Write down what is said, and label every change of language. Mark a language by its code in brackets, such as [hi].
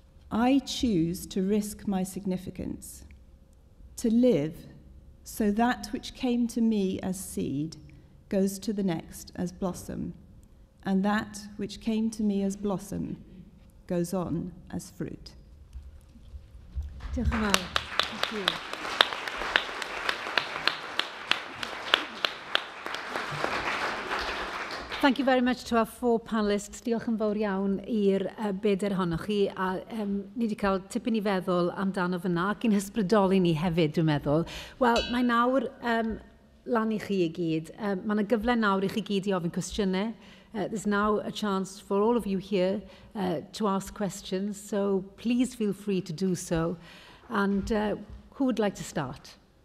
[en] I choose to risk my significance, to live so that which came to me as seed goes to the next as blossom, and that which came to me as blossom goes on as fruit. [cy] Diolch yn fawr. [en] Thank you. Thank you very much to our four panellists. [cy] Diolch yn fawr iawn i'r bedair ohonoch chi. A ni wedi cael tipyn i feddwl amdano fyna, ac i'n hysbrydoli ni hefyd, dwi'n meddwl. Wel, mae nawr lan i chi i gyd. Mae yna gyfle nawr i chi gyd i ofyn cwestiynau. [en] There's now a chance for all of you here to ask questions, so please feel free to do so. And who would like to start?